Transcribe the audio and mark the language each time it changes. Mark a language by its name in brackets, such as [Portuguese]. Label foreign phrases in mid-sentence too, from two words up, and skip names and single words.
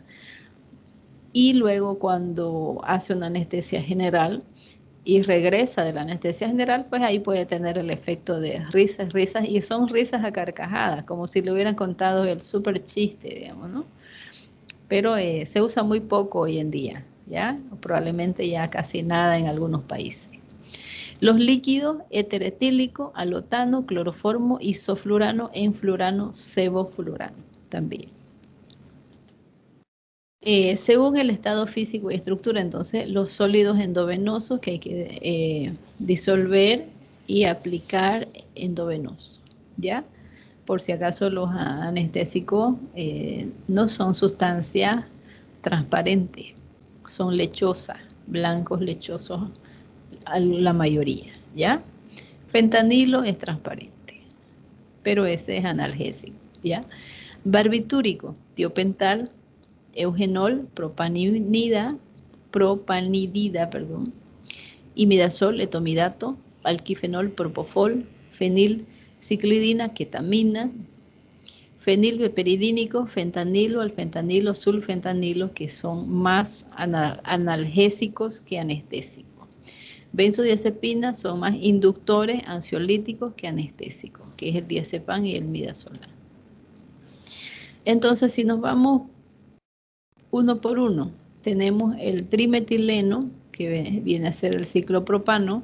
[Spanish] Y luego cuando hace una anestesia general y regresa de la anestesia general, pues ahí puede tener el efecto de risas, y son risas a carcajadas, como si le hubieran contado el súper chiste, digamos, ¿no? Pero se usa muy poco hoy en día, ¿ya? Probablemente ya casi nada en algunos países. Los líquidos, éter etílico, alotano, cloroformo, isoflurano, enflurano, sevoflurano también. Según el estado físico y estructura, entonces, los sólidos endovenosos que hay que disolver y aplicar endovenosos, ¿ya? Por si acaso los anestésicos no son sustancias transparentes, son lechosas, blancos lechosos, la mayoría, ¿ya? Fentanilo es transparente, pero ese es analgésico, ¿ya? Barbitúrico, tiopental, eugenol, propanidida, imidazol, etomidato, alquifenol, propofol, fenilciclidina, ketamina, fenilbeperidínico, fentanilo, alfentanilo, sulfentanilo, que son más analgésicos que anestésicos. Benzodiazepinas son más inductores ansiolíticos que anestésicos, que es el diazepam y el midazolam. Entonces, si nos vamos uno por uno, tenemos el trimetileno, que viene a ser el ciclopropano.